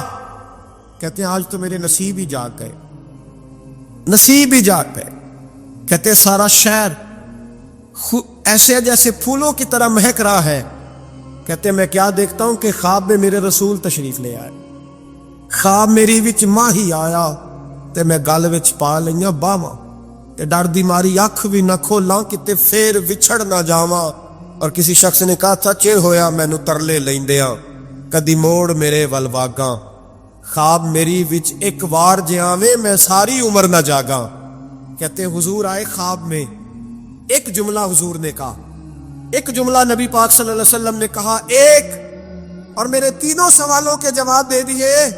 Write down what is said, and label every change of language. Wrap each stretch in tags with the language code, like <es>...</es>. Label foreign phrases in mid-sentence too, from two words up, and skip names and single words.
<ur>کہتے آج تو میرے نصیب ہی جاگ گئے، نصیب ہی جاگ گئے. کہتے سارا شہر ایسے جیسے پھولوں کی طرح مہک رہا ہے. کہتے میں کیا دیکھتا ہوں کہ خواب میں میرے رسول تشریف لے آئے،</ur> <pa>خواب میری وچ ماہی آیا تے میں گل وچ پا لئیاں باواں تے ڈر دی ماری اکھ بھی نہ کھولاں کتے پھر وچھڑ نہ جاواں.</pa> <ur>اور کسی شخص نے کہا تھا</ur> <pa>چر ہویا مینو ترلے لیندیاں کدی موڑ میرے ول واگاں، خواب میری وچ ایک وار جے آویں میں ساری عمر نہ جاگاں.</pa> <ur>کہتے حضور آئے خواب میں، ایک جملہ حضور نے کہا، ایک جملہ نبی پاک صلی اللہ علیہ وسلم نے کہا ایک، اور میرے 3 سوالوں کے جواب دے دیے.</ur>